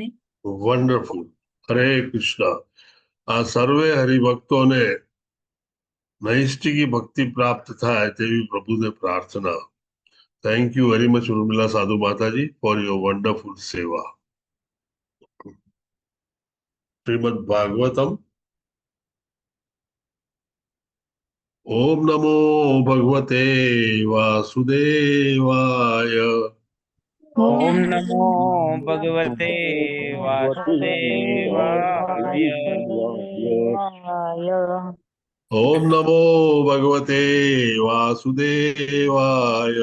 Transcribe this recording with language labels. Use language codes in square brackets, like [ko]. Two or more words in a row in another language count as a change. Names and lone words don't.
[gu] વન્ડરફુલ હરે કૃષ્ણ આ સર્વે હરિભક્તોને નૈષ્ઠિકી ભક્તિ પ્રાપ્ત થાય તેવી પ્રભુને પ્રાર્થના [en] thank you very much [gu] ઉર્મિલા સાધુ માતાજી [en] for your wonderful [gu] સેવા શ્રીમદ ભાગવતમ [sa] ओम नमो भगवते वासुदेवाय ओम नमो भगवते वासुदेवाय। ओम नमो भगवते वासुदेवाय